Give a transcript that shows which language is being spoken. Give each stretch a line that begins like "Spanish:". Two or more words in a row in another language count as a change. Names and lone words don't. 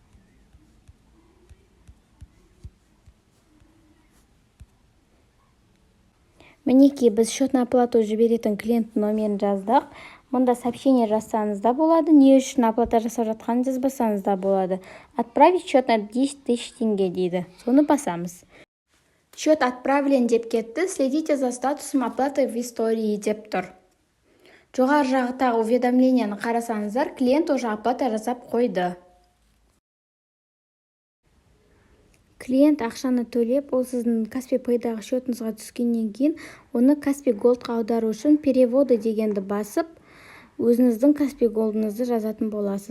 Kazakh: Мінекей, біз
Russian: счетный оплату
Kazakh: жіберетін клиенттің номерін жаздық. Мұнда сообщение жазсаңыз да болады, не үшін оплата жасап жатқанын жазбасаңыз да болады.
Russian: Отправить счет на 10 000
Kazakh: теңге дейді. Соны басамыз.
Russian: Счет отправлен
Kazakh: деп кетті,
Russian: следите за статусом оплаты в истории
Kazakh: деп тұр. Жоғар жақтағы уведомленияны қарасаңыздар, клиент уже оплата жасап қойды. Клиент ақшаны төлеп, ол сіздің Каспи Pay'дағы счетыңызға түскеннен кейін, оны Каспи Gold'ға аудару үшін переводы дегенді басып, өзіңіздің Каспи Gold'ыңызды жазатын боласыз.